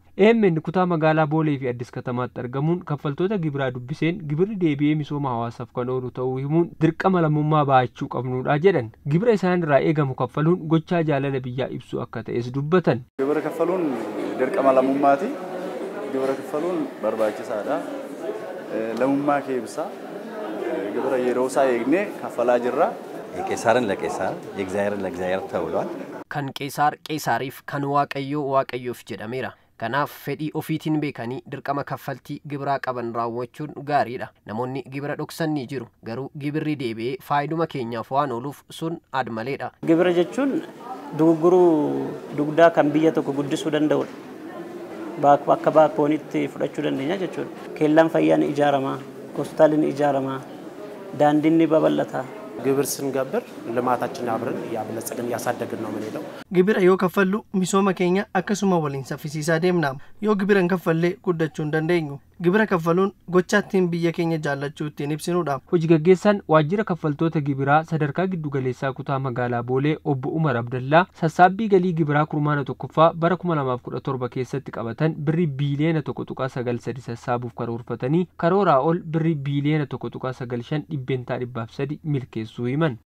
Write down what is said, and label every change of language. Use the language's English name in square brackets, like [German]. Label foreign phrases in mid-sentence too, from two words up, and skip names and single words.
[Oromo] EMN kutaa magaalaa Boolee fi Addis Katamaatti argamuun kaffaltoota gibiraa dubbiseen gibirri deebi'ee misooma hawaasaaf kan oolu ta'uu himuun dirqama lammummaa baachuu qabnudha jedhan. Gibira isaan irraa eegamu kaffaluun gochaa jaalala biyyaa ibsu akka ta'es dubbatan. Gibira kaffaluun dirqama lammummaati. Gibira kaffaluun barbaachisaadha. Lammummaa kee ibsa. Gibira yeroo isaa eegnee kaffalaa jirra. [Amharic] Qeesaarin ለቄሳር የእግዚአብሔርን ለእግዚአብሔር ተብሏል። [Oromo] Kan qeesaar qeesaariif kan waaqayyoo waaqayyoof jedhameera. Kanaaf fedhii ofiitiin beekanii dirqama kaffaltii gibiraa qaban raawwachuun gaariidha. Namoonni gibira dhoksan ni jiru. Garuu gibirri deebi'ee faayiduma keenyaaf waan ooluuf sun admaleedha. Gibira jechuun dogoggoruu dugdaa kan biyya tokko guddisuu danda'udha. Bakka baakkoonitti fudhachuu dandeenya jechuudha. Keellaan fayyaa ni ijaarama, hospitaalli ni ijaarama, daandiin ni babal'ata. [Amharic] ግብር ስንገብር ልማታችንን አብረን ያበለጸግን ያሳደግን ነው የምንሄደው። [Oromo] ግብር yoo kaffallu misooma keenya akkasuma waliin saffisiisaa deemna. Yoo gibiran kaffallee guddachuu hin dandeenyu. Gibira kaffaluun gochaattiin biyya keenya jaallachuu ittiin ibsinuudha. Hojii gaggeessaan waajjira kaffaltoota gibiraa sadarkaa giddu galeessaa kutaa magaalaa Boolee obbo Umar Abdallaa sassaabbii galii gibiraa kurmaana tokkoffaa bara 2017 keessatti qabatan birrii biiliyoona 1.93 sassaabuuf karoorfatanii karooraa ol birrii biiliyoona 1.95 dhibbeentaa 300 milkeessuu himan.